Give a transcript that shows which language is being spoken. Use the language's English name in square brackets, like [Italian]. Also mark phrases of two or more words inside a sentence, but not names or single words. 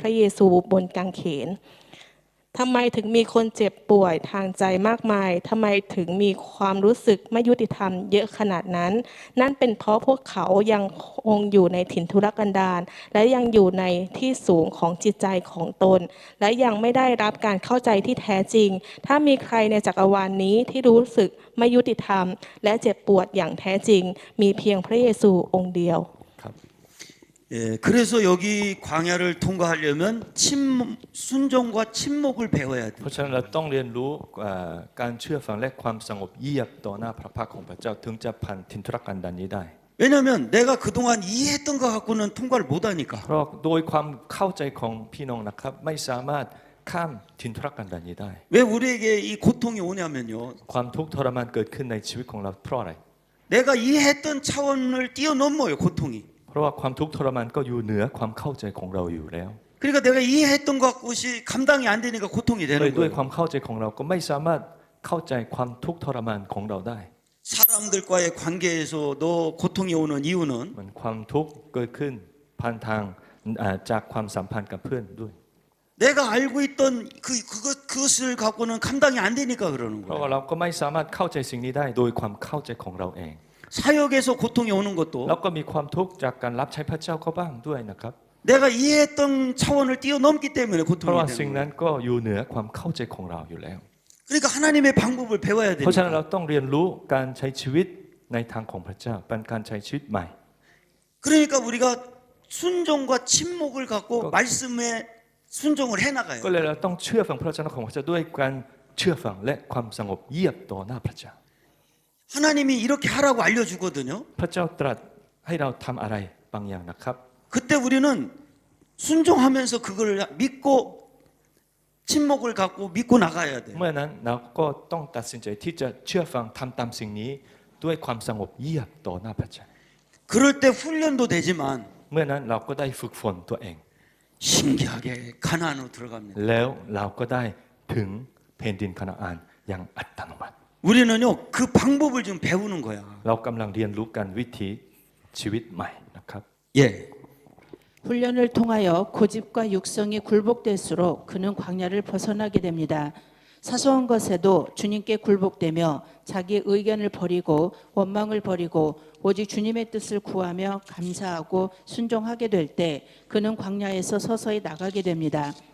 [Thai] ระเยซูบนกางเขน ทำไมถึงมีคนเจ็บป่วยทางใจมากมาย ทำไมถึงมีความรู้สึกไม่ยุติธรรมเยอะขนาดนั้น นั่นเป็นเพราะพวกเขายังคงอยู่ในถิ่นทุรกันดารและยังอยู่ในที่สูงของจิตใจของตน และยังไม่ได้รับการเข้าใจที่แท้จริง ถ้ามีใครในจักรวาลนี้ที่รู้สึกไม่ยุติธรรม และเจ็บปวดอย่างแท้จริง มีเพียงพระเยซูองค์เดียว [Korean] 예, 그래서 여기 광야를 통과하려면 순종과 침묵을 배워야 [Thai] เพ [Korean] 돼. [Thai] ราะฉะนั้นเราต้องเรียนรู้การเชื่อฟังและความสงบเยียบต่อหน้าพระพักของพระเจ้าถึงจะผ่านถิ่นทุรกันดารนี้ได้ [Korean] 왜냐하면 내가 그동안 이해했던 것 갖고는 통과를 못하니까. [Thai] เพราะโดยความเข้าใจของพี่น้องนะครับไม่สามารถข้ามถิ่นทุรกันดารนี้ได้ [Korean] 왜 우리에게 이 고통이 오냐면요. [Thai] ความทุกข์ทรมานเกิดขึ้นในชีวิตของเราเพราะอะไร [Korean] 내가 이해했던 차원을 뛰어넘어요, 고통이. [Thai] เพราะว่าความทุกข์ทรมานก็อยู่เหนือความเข้าใจของเราอยู่แล้ว [Korean] 그러니까 내가 이해했던 것이 감당이 안 되니까 고통이 [Thai] เลย [Korean] 되는 [Thai] ด้วยค [Korean] 거예요. [Thai] วามเข้าใจของเราก็ไม่สามารถเข้าใจความทุกข์ทรมานของเราได้ [Korean] 사람들과의 관계에서도 고통이 오는 이유는 [Thai] เหมือนความทุกข์เกิดขึ้นผ่านทางจากความสัมพันธ์กับเพื่อนด้วย [Korean] 내가 알고 있던 그것을 갖고는 감당이 안 되니까 그러는 [Thai] เพราะว่า [Korean] 거예요. [Thai] เราก็ไม่สามารถเข้าใจสิ่งนี้ได้โดยความเข้าใจของเราเอง [Korean] 사역에서 고통이 오는 것도 [Thai] แล้วก็มีความทุกข์จากการรับใช้พระเจ้าก็บ้างด้วยนะครับ [Korean] 내가 이해했던 차원을 뛰어넘기 때문에 [Thai] เพราะ [Korean] 고통이 [Thai] ว่าสิ่ง [Korean] 되는 [Thai] นั้ [Korean] 거예요. [Thai] นก็อยู่เหนือความเข้าใจของเราอยู่แล้ว [Korean] 그러니까 하나님의 방법을 배워야 [Thai] เพราะฉะนั้นเรา [Korean] 됩니다. [Thai] ต้องเรียนรู้การใช้ชีวิตในทางของพระเจ้าเป็นการใช้ชีวิตใหม่ [Korean] 그러니까 우리가 순종과 침묵을 갖고 그- 말씀에 순종을 해나가요. [Thai] ก็เลยเราต้องเชื่อฟังพระเจ้าของพระเจ้าด้วยการเชื่อฟังและความสงบเยียบต่อหน้าพระเจ้า [Korean] 하나님이 이렇게 하라고 알려주거든요. [Thai] พระเจ้าตรัสให้เราทำอะไรบางอย่างนะครับ [Korean] 그때 우리는 순종하면서 그걸 믿고 침묵을 갖고 믿고 나가야 돼요. [Thai] เมื่อนั้นเราก็ต้องตัดสินใจที่จะเชื่อฟังทำตามสิ่งนี้ด้วยความสงบเยียบต่อหน้าพระเจ้า [Korean] 그럴 때 훈련도 되지만 [Thai] เมื่อนั้นเราก็ได้ฝึกฝนตัวเอง [Korean] 신기하게 가나안으로 들어갑니다. [Thai] แล้วเราก็ได้ถึงแผ่นดินคานาอันอย่างอัตโนมัติ [Korean] 우리는요 그 방법을 지금 배우는 거야. [Thai] เรากำลังเรียนรู้กันวิถีชีวิตใหม่นะครับ [Korean] 예. 훈련을 통하여 고집과 육성이 굴복될수록 그는 광야를 벗어나게 됩니다. 사소한 것에도 주님께 굴복되며 자기의 의견을 버리고 원망을 버리고 오직 주님의 뜻을 구하며 감사하고 순종하게 될 때 그는 광야에서 서서히 나가게 됩니다.